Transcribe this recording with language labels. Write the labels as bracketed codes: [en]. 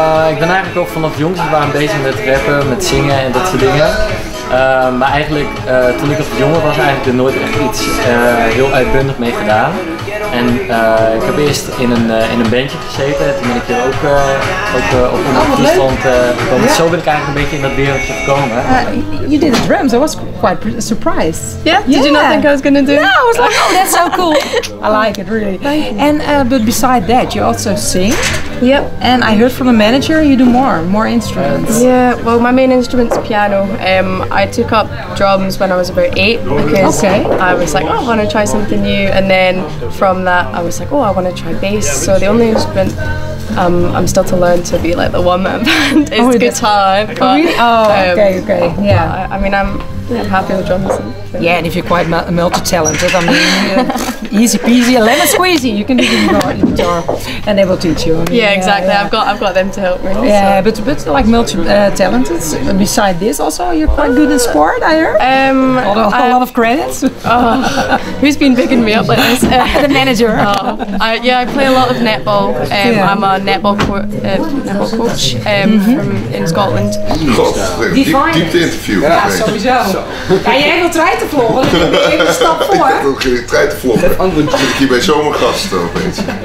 [nl] Ik ben eigenlijk ook vanaf jongs af aan bezig met rappen, met zingen en dat soort dingen. Maar eigenlijk, toen ik wat jonger was, eigenlijk er nooit echt iets heel uitbundig mee gedaan. En ik heb eerst in een bandje gezeten, toen ben ik hier ook op Omroep Friesland gekomen. Zo ben ik eigenlijk een beetje in dat wereldje gekomen. [en] You did the drums, I was quite surprised. Yeah? Did you not think I was going to do it? No, I was like, oh that's so cool. I like it really. And but beside that, you also sing. Yep. And I heard from the manager you do more instruments. Yeah, well my main instrument's piano. I took up drums when I was about 8 because I was like, I want to try something new, and then from that I was like, I want to try bass. So the only instrument I'm still to learn to be like the one-man band is guitar. But, really? Okay. Yeah. I mean I'm happy with drums. Yeah, and if you're quite multi-talented, I mean, easy peasy, lemon squeezy, you can do the guitar, and they will teach you. I mean, yeah, exactly. I've got them to help me. Yeah, so. but like multi-talented. Beside this, also you're quite good in sport. I heard. A lot of credits. Who's been picking me up like this? The manager. I play a lot of netball. I'm a netball coach in Scotland. [nl] Diepte interview. Ja, sowieso. Ja, jij wilt treitenvloggen, dus ik ben even een stap voor. Ik heb ook geen treitenvloggen. Zit ik hier bij Zomergasten opeens.